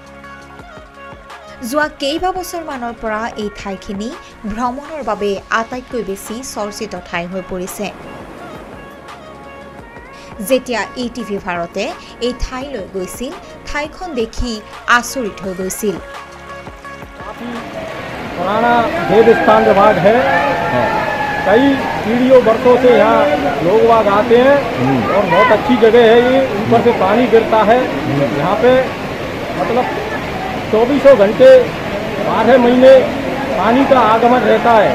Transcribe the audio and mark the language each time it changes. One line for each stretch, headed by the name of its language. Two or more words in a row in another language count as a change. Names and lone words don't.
Assamese: যোৱা কেইবাবছৰমানৰ পৰা এই ঠাইখিনি ভ্ৰমণৰ বাবে আটাইতকৈ বেছি চৰ্চিত ঠাই হৈ পৰিছে। যেতিয়া ETV ভাৰতে এই ঠাইলৈ গৈছিল, ঠাইখন দেখি আচৰিত হৈ গৈছিল।
Hindi: पुराना देव स्थान विभाग है। कई पीढ़ियों वर्षों से यहाँ लोग बाग आते हैं और बहुत अच्छी जगह है ये। ऊपर से पानी गिरता है यहाँ पे, मतलब 24 घंटे 12 महीने पानी का आगमन रहता है।